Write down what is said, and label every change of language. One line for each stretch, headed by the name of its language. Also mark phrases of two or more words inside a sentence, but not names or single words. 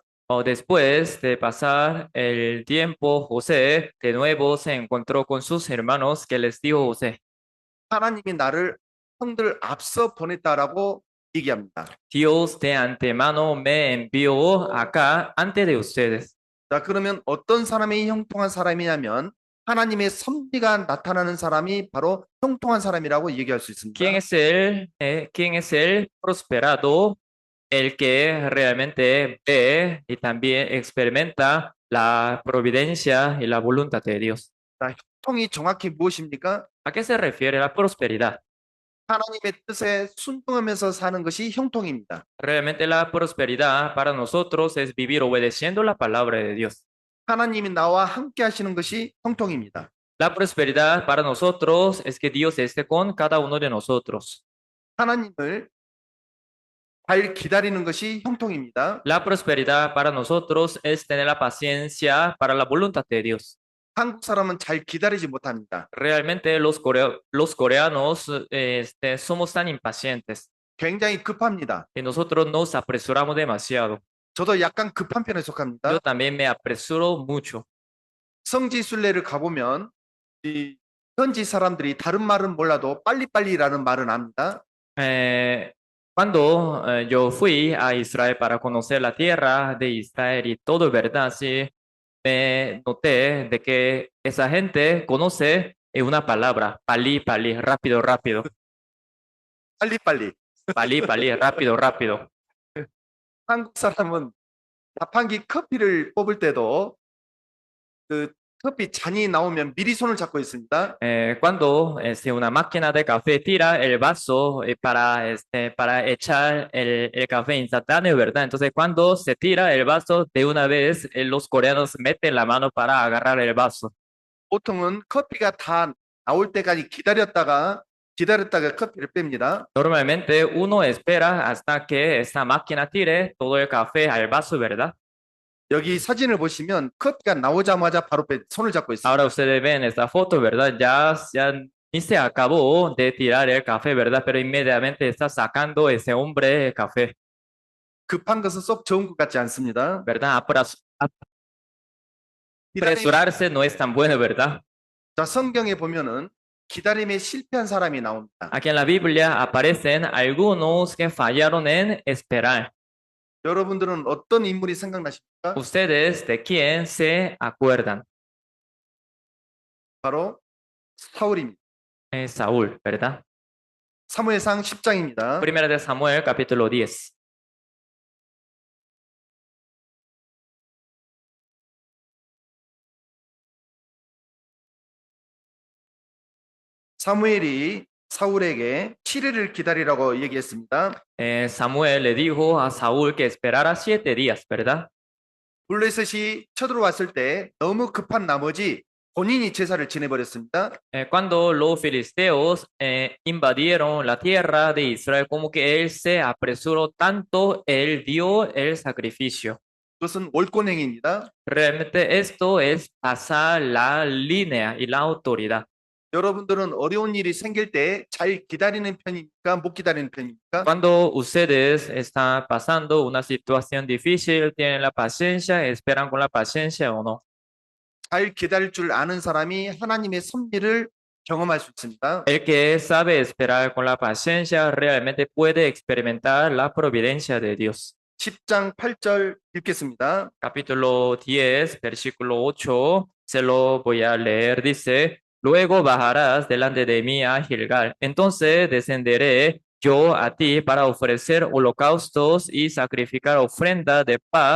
Spanish: O después de pasar el tiempo, José de nuevo se encontró con sus hermanos que les dijo José,
Korean: 하나님이 나를 형들 앞서 보냈다라고 얘기합니다.
Spanish: Dios de antemano me envió acá antes de ustedes.
Korean: 자, 그러면 어떤 사람이 형통한 사람이냐면 하나님의 섭리가 나타나는 사람이 바로 형통한 사람이라고 얘기할 수 있습니다.
Spanish: ¿Quién es el prosperado? El que realmente ve y también experimenta la providencia y la voluntad de Dios.
Korean: 자, 형통이 정확히 무엇입니까?
Spanish: ¿A qué se refiere la prosperidad?
Korean: 하나님의 뜻에 순종하면서 사는 것이 형통입니다.
Spanish: Realmente la prosperidad para nosotros es vivir obedeciendo la palabra de Dios.
Korean: 하나님이 나와 함께 하시는 것이 형통입니다.
Spanish: La prosperidad para nosotros es que Dios esté con cada uno de nosotros.
Korean: 하나님을 잘 기다리는 것이 형통입니다.
Spanish: La prosperidad para nosotros es tener la paciencia para la voluntad de Dios.
Korean: 한국 사람은 잘 기다리지 못합니다.
Spanish: Realmente los coreanos somos tan impacientes
Korean: 굉장히 급합니다.
Spanish: y nosotros nos apresuramos demasiado.
Korean: 저도 약간 급한 편에 속합니다.
Spanish: Yo también me apresuro mucho.
Korean: 성지순례를 가보면 이 현지 saram들이 다른 말은 몰라도 빨리빨리라는 말은 압니다.
Spanish: Cuando yo fui a Israel para conocer la tierra de Israel y todo, ¿verdad? Sí, me noté de que esa gente conoce una palabra,
Korean: 빨리, 빨리,
Spanish: rápido, rápido,
Korean: 빨리빨리. 빨리, 빨리,
Spanish: rápido, rápido.
Korean: 한국 사람은 자판기 커피를 뽑을 때도 그 커피 잔이 나오면 미리 손을 잡고 있습니다.
Spanish: Cuando una máquina de café tira el vaso para echar el café instantáneo, ¿verdad? Entonces, cuando se tira el vaso, de una vez los coreanos meten la mano para agarrar el vaso.
Korean: 보통은 커피가 다 나올 때까지 기다렸다가 커피를 뺍니다.
Spanish: Normalmente uno espera hasta que esta máquina tire todo el café al vaso, ¿verdad?
Korean: 여기 사진을 보시면 커피가 나오자마자 바로 손을 잡고 있습니다.
Spanish: Ahora ustedes ven esta foto, ¿verdad? Ya ni se acabó de tirar el café, ¿verdad? Pero inmediatamente está sacando ese hombre el café,
Korean: 급한 것은 썩 좋은 것 같지 않습니다.
Spanish: ¿verdad?
Korean: 기다림,
Spanish: Apresurarse no es tan bueno, ¿verdad?
Korean: 자, 성경에 보면은 기다림에 실패한 사람이 나옵니다.
Spanish: Aquí en la Biblia aparecen algunos que fallaron en esperar.
Korean: 여러분들은 어떤 인물이 생각나십니까?
Spanish: ¿Ustedes de quién se acuerdan?
Korean: 바로 사울입니다.
Spanish: Saúl, ¿verdad?
Korean: 사무엘상 10장입니다.
Spanish: Primera de Samuel, capítulo 10.
Korean: 사무엘이 사울에게 7일을 기다리라고 얘기했습니다.
Spanish: Samuel le dijo a Saúl que esperara 7 días, ¿verdad?
Korean: 블레셋이 쳐들어왔을 때 너무 급한 나머지 본인이 제사를 지내버렸습니다.
Spanish: Cuando los filisteos invadieron la tierra de Israel, como que él se apresuró tanto, él dio el sacrificio.
Korean: 그것은 월권행위입니다.
Spanish: Realmente esto es pasar la línea y la autoridad.
Korean: 여러분들은 어려운 일이 생길 때 잘 기다리는 편입니까? 못 기다리는 편입니까?
Spanish: Cuando ustedes están pasando una situación difícil, tienen la paciencia, esperan con la paciencia o no.
Korean: 잘 기다릴 줄 아는 사람이 하나님의 섭리를 경험할 수 있습니다.
Spanish: El que sabe esperar con la paciencia realmente puede experimentar la providencia de Dios.
Korean: 10장 8절 읽겠습니다.
Spanish: Capítulo 10, versículo 8, se lo voy a leer, dice, luego bajarás delante de mí a Gilgal, entonces descenderé yo a ti para ofrecer holocaustos y sacrificar ofrenda de paz.